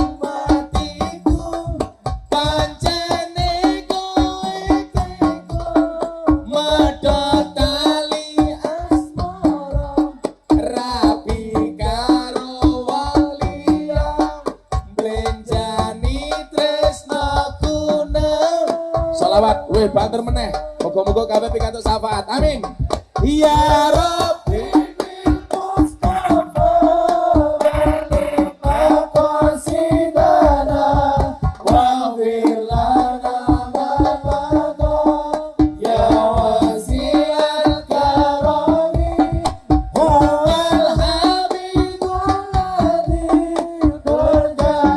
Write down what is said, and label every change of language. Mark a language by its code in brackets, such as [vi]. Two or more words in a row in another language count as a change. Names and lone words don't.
[jv] matiku pancene kowe teko medhot tali asmara rapi karo waliya blenjani tresnaku sholawat weh banter meneh muga-muga kabeh pikantuk syafaat [ar] آمين يا ربي بالمصطفى بلغ مقاصدنا واغفر لنا ما مضى يا واسع الكرم هو الحبيب الذي ترجى